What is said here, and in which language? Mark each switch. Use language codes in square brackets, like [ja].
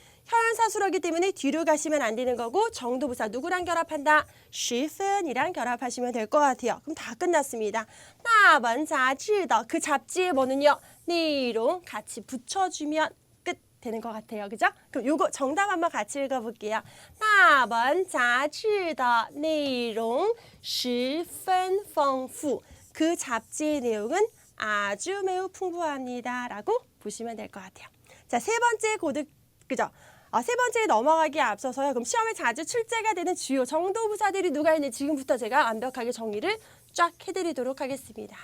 [ko] 형용사 수러기 때문에 뒤로 가시면 안 되는 거고 정도부사 누구랑 결합한다? 10分이랑 결합하시면 될 것 같아요. 그럼 다 끝났습니다. [zh] 那本杂志的 [ko] 그 잡지의 뭐는요? 내용 같이 붙여주면 끝 되는 것 같아요. 그죠? 그럼 요거 정답 한번 같이 읽어볼게요. [zh] 那本杂志的内容十分丰富. [ko] 그 잡지의 내용은 아주 매우 풍부합니다. 라고 보시면 될 것 같아요. 자, 세 번째 그죠? 세 번째에 넘어가기에 앞서서요. 그럼 시험에 자주 출제가 되는 주요 정도부사들이 누가 있는지 지금부터 제가 완벽하게 정리를 쫙 해드리도록 하겠습니다.